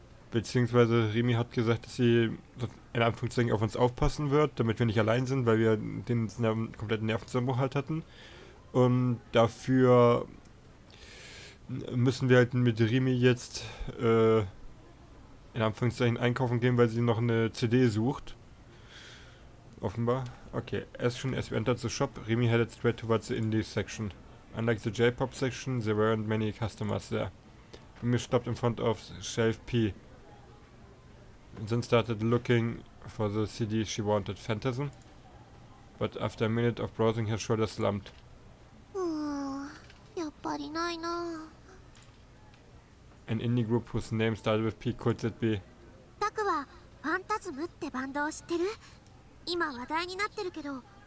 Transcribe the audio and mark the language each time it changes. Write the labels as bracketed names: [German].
[German] Beziehungsweise Rimi hat gesagt, dass sie in Anführungszeichen auf uns aufpassen wird, damit wir nicht allein sind, weil wir den kompletten Nervenzusammenbruch halt hatten. Und dafür müssen wir halt mit Rimi jetzt in Anführungszeichen einkaufen gehen, weil sie noch eine CD sucht. Offenbar. [English] Okay, as we entered the shop, Rimi headed straight towards the indie section. Unlike the J-pop section, there weren't many customers there. Rimi stopped in front of shelf P and then started looking for the CD she wanted, Phantasm. But after a minute of browsing, her shoulders slumped. [Japanese] やっぱりないな。 [English] An indie group whose name started with P, could it be? [Japanese] タクはファンタズムってバンドを知ってる？今話題になってるけど。